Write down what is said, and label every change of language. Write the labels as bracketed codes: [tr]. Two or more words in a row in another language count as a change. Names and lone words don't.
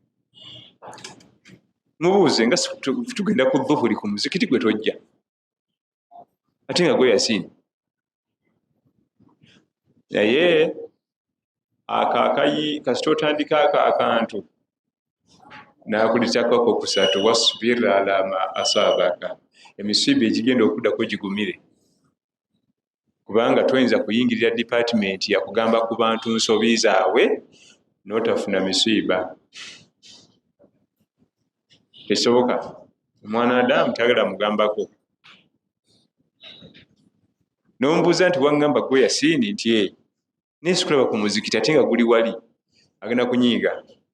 [lg] Mubuuze nga tugenda ku dhuhuri ku muzikiti gwe tojja, ate nga gwe Yasiini. Naye akaakayi kasita otandika akantu n'akulitakako kusatu, [ar] واصبر على ما أصابك. [lg] Emisiiba egigenda okuddako gigumire, kubanga toyinza kuyingirira department yakugamba ku bantu nsobi zaabwe n'otafuna misiiba. Tekisoboka. Omwana Adamu tayagala mugambako. N'omubuuza nti wangamba gwe Yasiini, nti naye sikulaba ku muzikiti ate nga guli wali, agenda kunyiiga.